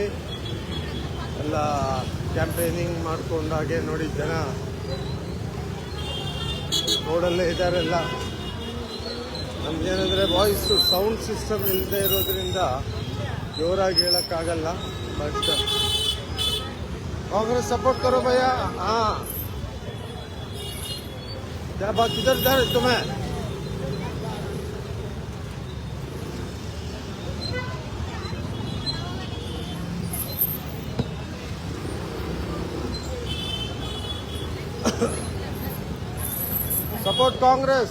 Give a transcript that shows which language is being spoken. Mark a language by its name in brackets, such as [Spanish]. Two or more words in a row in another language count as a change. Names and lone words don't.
[Kannada] ಎಲ್ಲ ಕ್ಯಾಂಪೇನಿಂಗ್ ಮಾಡ್ಕೊಂಡಾಗೆ ನೋಡಿ, ಜನ ರೋಡಲ್ಲೇ ಇದ್ದಾರೆಲ್ಲ. ನಮ್ಗೇನಂದರೆ [English] voice sound system [Kannada] ಇಲ್ಲದೆ ಇರೋದ್ರಿಂದ ಜೋರಾಗಿ ಹೇಳೋಕ್ಕಾಗಲ್ಲ. [Hindi] ಬಟ್ कांग्रेस सपोर्ट करो भैया. हाँ, क्या बात, किधर जा रहे तुम्हें? [English] support Congress.